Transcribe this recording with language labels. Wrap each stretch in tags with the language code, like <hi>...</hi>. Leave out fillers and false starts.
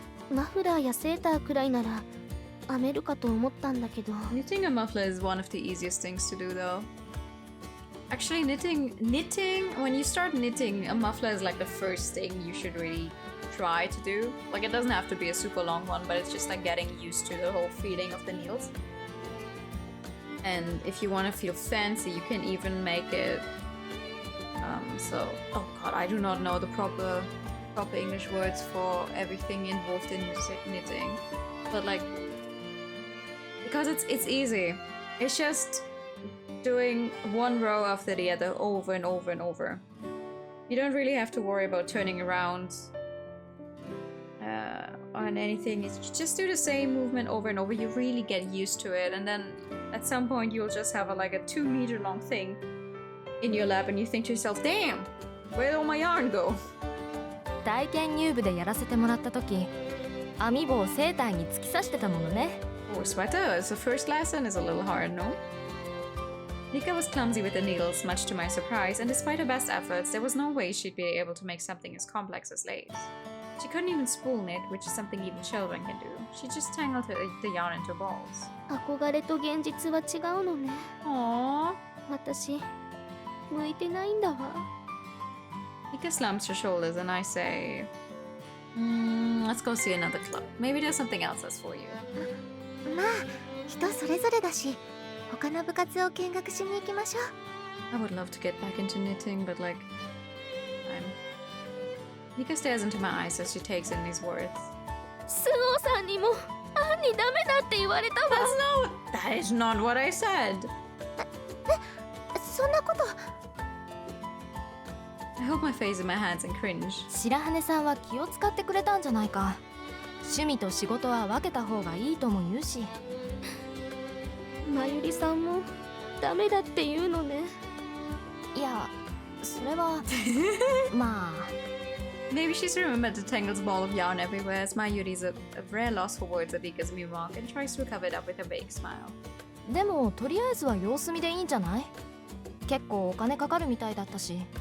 <ja>マフラーやセーターくらいなら編めるかと思ったんだけど。</ja> <en>Knitting a muffler is one of the easiest things to do, though. Actually, knitting, when you start knitting, a muffler is like the first thing you should really try to do. Like, it doesn't have to be a super long one, but it's just like getting used to the whole feeling of the needles. And if you want to feel fancy, you can even make it. Oh god, I do not know the proper English words for everything involved in knitting, but like, because it's easy. It's just doing one row after the other over and over and over. You don't really have to worry about turning around on anything. You just do the same movement over and over. You really get used to it, and then at some point you'll just have like a 2 meter long thing in your lap, and you think to yourself, "Damn, where'd all my yarn go?"</en> <ja>体験入部でやらせてもらった時、編み棒をセーターに突き刺してたものね。</ja> <en>Or sweater, the first lesson is a little hard, no? Nika was clumsy with the needles, much to my surprise, and despite her best efforts, there was no way she'd be able to make something as complex as lace. She couldn't even spool knit, which is something even children can do. She just tangled the yarn into balls.</en> <ja>憧れと現実は違うのね。</ja> <en>Aww.</en> <ja>私向いてないんだわ。</ja> <en>Nika slumps her shoulders, and I say, let's go see another club. Maybe there's something else that's for you.</en> <ja>まあ人それぞれだし、他の部活を見学しに行きましょう。</ja> <en>I would love to get back into knitting, but like, Nika stares into my eyes as she takes in these words.</en> <ja>スオさんにもアンにダメだって言われたわ。</ja> <en>That is not what I said.</en> <ja>そんなこと。</ja> <en>I hold my face in my hands and cringe.</en> <ja>白羽さんは気を使ってくれたんじゃないか。趣味と仕事は分けた方がいいとも言うし。まゆりさんもダメだって言うのね。いや、それはまあ。</ja> <en>Maybe she's remembered the tangled ball of yarn everywhere as Mayuri's a rare loss for words at Nika's remark and tries to cover it up with a vague smile.</en> <ja>でもとりあえずは様子見でいいんじゃない？結構お金かかるみたいだったし。</ja>